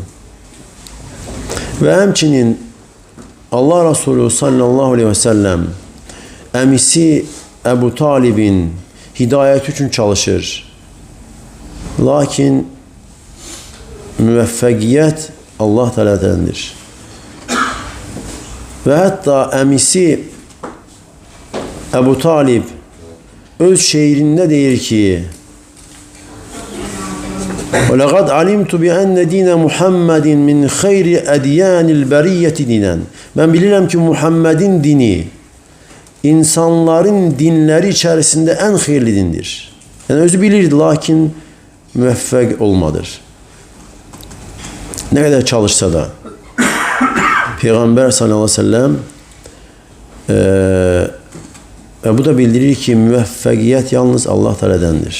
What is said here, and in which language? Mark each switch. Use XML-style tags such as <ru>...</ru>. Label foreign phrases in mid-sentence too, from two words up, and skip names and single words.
<az>Və həmçinin Allah Resulü</az> <ar>صلى الله عليه وسلم</ar> <az>əmisi Əbu Talibin hidayəti üçün çalışır. Lakin müvəffəqiyyət Allah Teala'dandır. Və hətta əmisi Əbu Talib öz şeirində deyir ki,</az> <ar>وَلَقَدْ عَلِمْتُ بِأَنَّ دِينَ مُحَمَّدٍ مِنْ خَيْرِ أَدْيَانِ الْبَرِيَّةِ dinen.</ar> <az>Ben bilirəm ki, Muhammedin dini insanların dinləri içərisində ən xeyirli dindir. Yəni özü bilirdi, lakin müvəffəq olmadır. Nə qədər çalışsa da Peyğəmbər</az> <ar>صلى الله عليه وسلم</ar> <az>və bu da bildirir ki, müvəffəqiyyət yalnız Allah Teala'dandır.</az>